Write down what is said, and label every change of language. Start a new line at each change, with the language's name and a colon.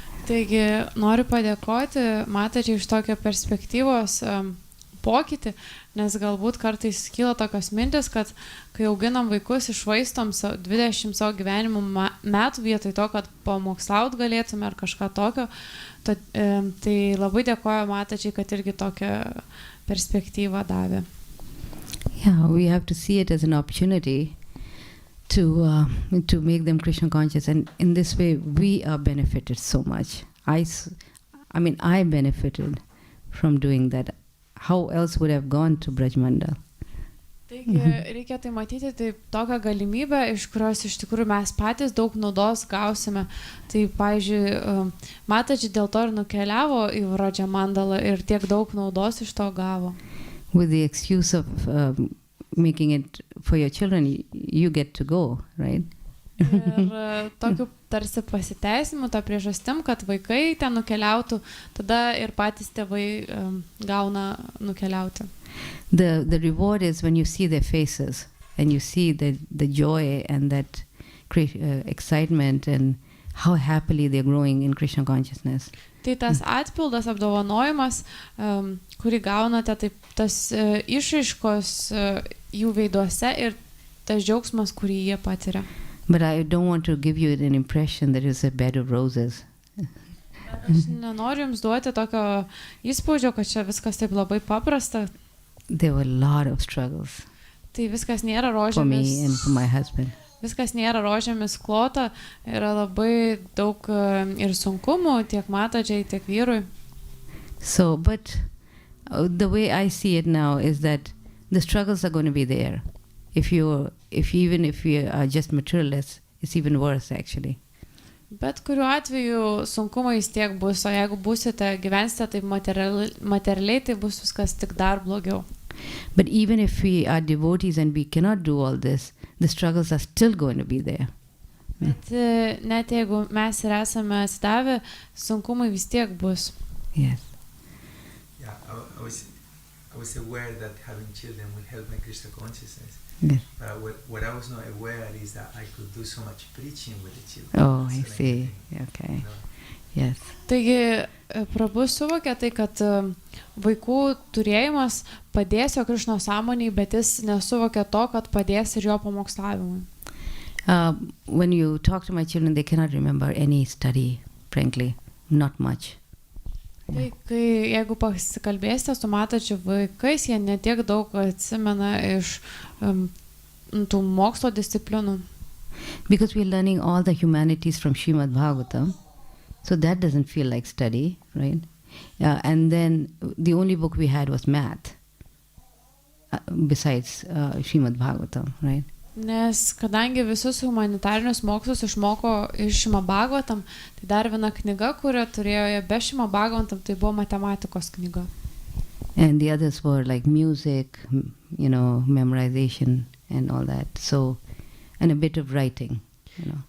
Lithuanian: Taigi, noriu padėkoti matažiai iš tokio perspektyvos pokytį, nes galbūt kartais kyla tokios mintis, kad kai auginam vaikus, išvaistom 20 savo gyvenimo metų vietoj to, kad pamokslaut galėtume ar kažką tokio. Tai labai dėkoju matažiai, kad irgi tokią perspektyvą davė.
English: Yeah, we have to see it as an opportunity to make them Krishna conscious, and in this way we are benefited so much. I benefited from doing that. How else would I have gone to Brajmandal?
Lithuanian: Taigi reikia tai matyti, tai tokią galimybę, iš kurios iš tikrųjų mes patys daug naudos gausime. Tai, pavyzdžiui, matažiai dėl to ir nukeliavo į Brajmandalą ir tiek daug naudos iš to gavo.
English: With the excuse of making it for your children, you get to go, right?
Lithuanian: Ir tokiu tarsi pasiteisimu, tą priežastim, kad vaikai ten nukeliautų, tada ir patys tėvai gauna nukeliauti.
English: The reward is when you see their faces and you see the joy and that excitement and how happily they're growing in Krishna consciousness.
Lithuanian: Tai tas atpildas, apdovanojimas, kurį gaunate, tai tas išraiškos jų veiduose ir tas džiaugsmas, kurį jie patiria.
English: But I don't want to give you an impression that it's a bed of roses.
Lithuanian: Aš nenoriu jums duoti tokio įspūdžio, kad čia viskas taip labai paprasta.
English: There were a lot of struggles
Lithuanian: Tai viskas nėra
English: for me and
Lithuanian: rožėmis.
English: for my husband.
Lithuanian: Viskas nėra rožėmis klota, yra labai daug ir sunkumų tiek matažiai, tiek vyrui.
English: So, but the way I see it now is that the struggles are going to be there. Even if you are just materialists, it's even worse actually.
Lithuanian: Bet kuriuo atveju sunkumai vis tiek bus, o jeigu gyvensite taip materialiai, tai bus viskas tik dar blogiau.
English: But even if we are devotees and we cannot do all this, the struggles are still going to be there.
Lithuanian: Bet net jeigu mes ir esame atsidavę, sunkumai vis tiek bus.
English: Yes. Yeah, I was aware that having children will help my Krishna consciousness. Yes. But what I was not aware is that I could do so much preaching with the children. Oh, I So see. like, Okay. you know, Yes.
Lithuanian: Taigi, Prabhu suvokė tai, kad vaikų turėjimas padės jo Krišnos sąmonėje, bet jis nesuvokė to, kad padės ir jo pamokslavimui.
English: When you talk to my children, they cannot remember any study, frankly, not much.
Lithuanian: Tai kai jeigu pasikalbėsite su matačių vaikais, jie netiek daug atsimena iš tų mokslo disciplinų.
English: Because we're learning all the humanities from Srimad Bhagavatam, so that doesn't feel like study, right? And then the only book we had was math, besides Srimad Bhagavatam, right?
Lithuanian: Nes kadangi visus humanitarinius mokslus išmoko iš Srimad Bhagavatam, tai dar viena knyga, kurią turėjo be Srimad Bhagavatam, tai buvo matematikos knyga.
English: And the others were like music, you know, memorization and all that. So, and a bit of writing, you know.